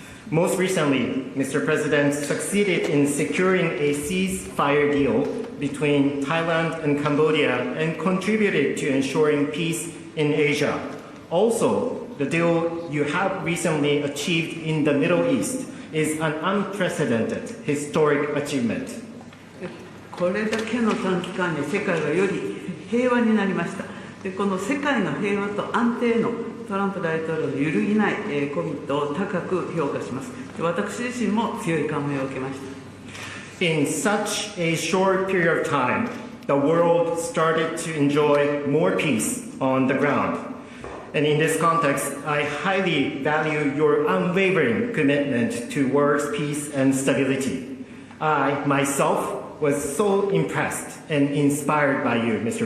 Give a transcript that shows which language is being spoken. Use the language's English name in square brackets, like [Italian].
[English] Most recently, Mr. President succeeded in securing a ceasefire deal between Thailand and Cambodia and contributed to ensuring peace in Asia. Also, the deal you have recently achieved in the Middle East is an unprecedented historic achievement. [Japanese] これだけの短期間に世界がより平和になりました。でこの世界の平和と安定のトランプ大統領の揺るぎないコミットを高く評価します。で私自身も強い感銘を受けました。 [English] In such a short period of time, the world started to enjoy more peace on the ground. And in this context, I highly value your unwavering commitment towards peace and stability. I, myself, was so impressed and inspired by you, Mr.